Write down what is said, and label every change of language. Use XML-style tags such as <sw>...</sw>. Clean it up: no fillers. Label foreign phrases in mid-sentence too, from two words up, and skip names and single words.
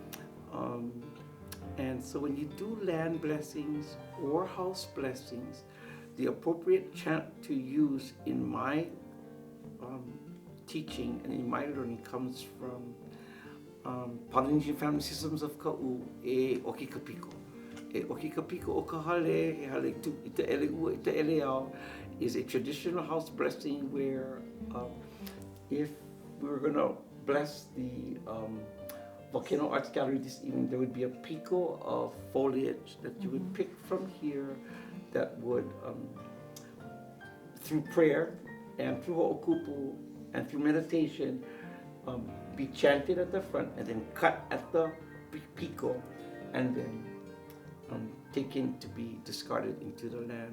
<en>And so when you do land blessings or house blessings, the appropriate chant to use in my teaching and in my learning comes from Polynesian Family Systems of Ka'u,</en> <haw>e okikapiko. E okikapiko o kahale, he hale tu ita ele ua ita ele au,</haw> <en>is a traditional house blessing where if we were going to bless the Volcano Arts Gallery this evening, there would be a piko of foliage that you would pick from here that would, through prayer and through ho'okupu and through meditation, be chanted at the front and then cut at the piko and then taken to be discarded into the land.</en>